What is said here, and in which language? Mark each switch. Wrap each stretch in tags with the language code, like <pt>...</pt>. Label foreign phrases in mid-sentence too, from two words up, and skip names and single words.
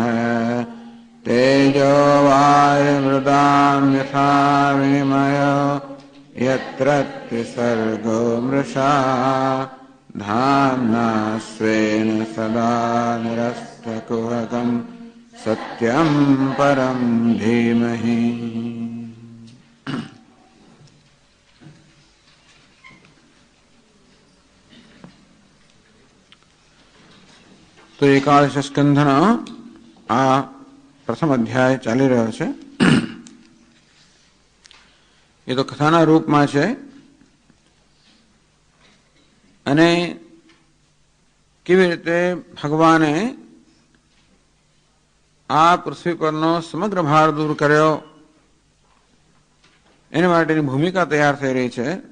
<sa>तेजो वायुमृदां यथा विनिमयो यत्र त्रिसर्गो मृषा धाम्ना स्वेन सदा निरस्तकुहकं सत्यं परं धीमहि।</sa> <gu>તો એકાદશ સ્કંધનો આ પ્રથમ અધ્યાય ચાલી રહ્યો છે. એ તો કથાના રૂપમાં છે અને કેવી રીતે ભગવાને આ પૃથ્વી પરનો સમગ્ર ભાર દૂર કર્યો એની માટેની ભૂમિકા તૈયાર થઈ રહી છે.</gu>